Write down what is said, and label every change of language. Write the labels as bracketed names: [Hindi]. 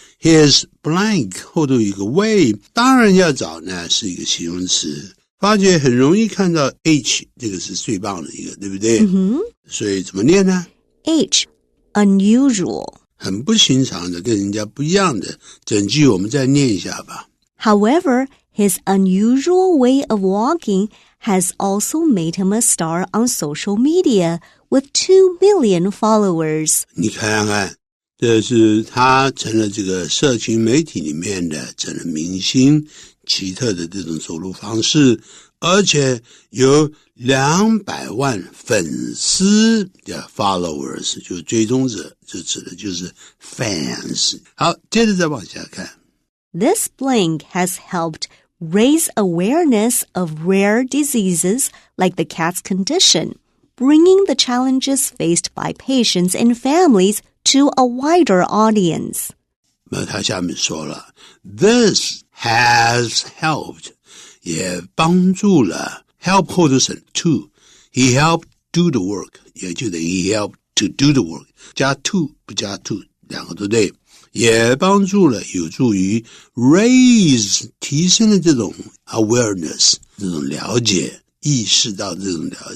[English] His blank [Chinese] 后头有一个 way 当然要找呢是一个形容词发觉很容易看到 H 这个是最棒的一个对不对所以怎么念呢 [English] H unusual [Chinese] 很不寻常的跟人家不一样的整句我们再念一下吧 [English] However, his unusual way of walking has also made him a star on social media with 2 million followers [Chinese] 你看看这是他成了这个社群媒体里面的成了明星奇特的这种走路方式而且有200万粉丝的 followers 就追踪者这指的就是 fans 好接着再往下看 [English] This blank has helped raise awareness of rare diseases like the cat's condition, bringing the challenges faced by patients and families to a wider audience. [Chinese] 那他下面说了 [English] This has helped [Chinese] 也帮助了 help 后头是 to [English] He helped do the work [Chinese] 也就等于 [English] He helped to do the work [Chinese] 加 to 不加 to 两个都对也帮助了有助于 raise 提升了这种 awareness 这种了解意识到这种